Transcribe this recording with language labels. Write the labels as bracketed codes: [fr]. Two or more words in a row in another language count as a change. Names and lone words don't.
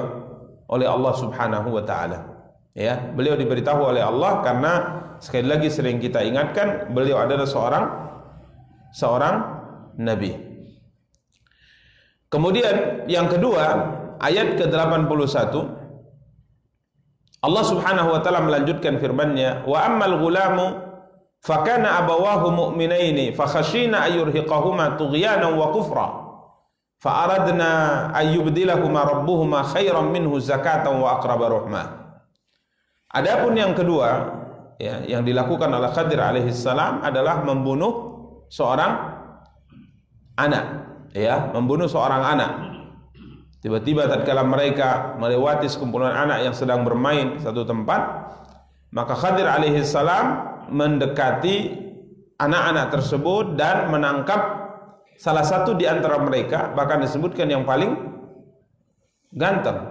[id] Oleh Allah [ar] سبحانه وتعالى. [id] Ya, beliau diberitahu oleh Allah karena sekali lagi sering kita ingatkan, beliau adalah seorang nabi. Kemudian yang kedua, ayat ke-81, Allah [ar] سبحانه وتعالى [id] melanjutkan firman-Nya, [ar] وأما الغلام فكان أبواه مؤمنين فخشينا أن يرهقهما طغيانا وكفرا فأردنا أن يبدلهما ربهما خيرا منه زكاة وأقرب رحما. [id] Adapun yang kedua, ya, yang dilakukan oleh Khadir [ar] عليه السلام [id] adalah membunuh seorang anak, ya, membunuh seorang anak. Tiba-tiba tatkala mereka melewati sekumpulan anak yang sedang bermain satu tempat, maka Khadir [ar] عليه السلام [id] mendekati anak-anak tersebut dan menangkap salah satu di antara mereka, bahkan disebutkan yang paling ganteng.